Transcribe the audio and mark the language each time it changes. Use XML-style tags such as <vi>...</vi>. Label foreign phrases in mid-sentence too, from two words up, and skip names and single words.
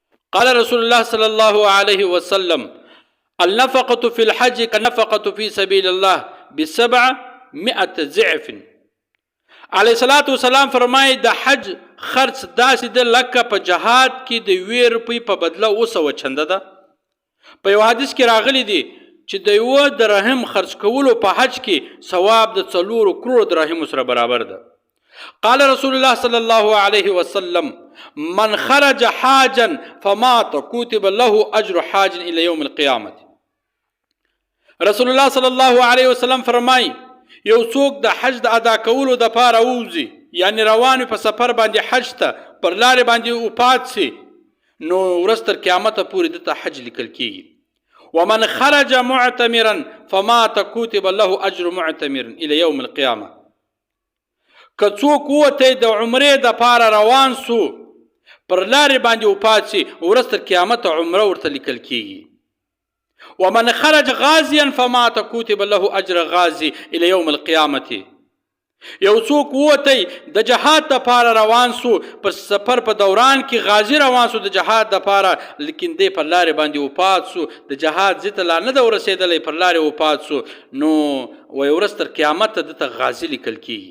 <ar>قال رسول الله صلى الله عليه وسلم النفقة في الحج كالنفقة في سبيل الله ب700 ضعف. علیه الصلاۃ والسلام</ar> <ps>فرمایي د حج خرڅ داسې د لکه په جهاد کې د 2 روپۍ په بدله 200 چنده ده. په یو حدیث کې راغلی دی چې د 1 درهم خرڅ کولو په حج کې ثواب د 4 کروڑ درهم سره برابر ده.</ps> <ar>قال رسول الله صلى الله عليه وسلم من خرج حاجا فمات كتب له اجر حاج الى يوم القيامه. رسول الله صلى الله عليه وسلم</ar> <ps>فرمایي یو څوک د حج د ادا کولو د پاره ووځي، یعنی روان په سفر باندې حج ته پر لارې باندې وفات سي، نو ورځ تر قیامت پورې دته حج لیکل کیږي.</ps> <ar>ومن خرج معتمرا فمات كتب له اجر معتمر الى يوم القيامه.</ar> <ps>که څوک وته د عمرې د پاره روان سو پر لارې باندې وفات سي، ورځ تر قیامت عمره ورته لیکل کیږي.</ps> <ar>ومن خرج غازيا فمات كتب له اجر غازي الى يوم القيامه.</ar> <ps>یو څوک وته د جهاد د پاره روان سو، په سفر په دوران کې غازی روان سو د جهاد د پاره، لیکن دې پر لارې باندې وفات سو، د جهاد زته لا نه د ورسېدلې، پر لارې وفات سو، نو وای ورځ تر قیامت د غازی لیکل کیږي.</ps>